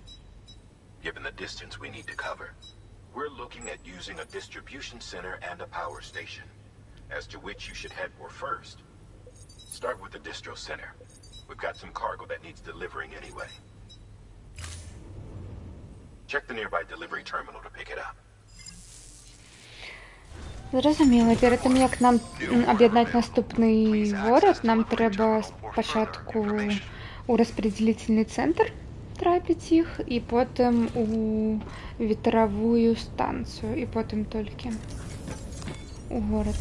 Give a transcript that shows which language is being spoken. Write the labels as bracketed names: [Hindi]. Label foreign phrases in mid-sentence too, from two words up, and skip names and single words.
[English] Given the distance we need to cover, we're looking at using a distribution center and a power station, as to which you should head for first. Start with the distro center. We've got some cargo that needs delivering anyway. Check the nearby delivery terminal to pick it up. [Belarusian] Зразумела, перед тым як нам аб'яднаць наступны горад, нам трэба спачатку у распределительны цэнтр трапіць іх, і потым у ветравую станцыю, і потым толькі у горад.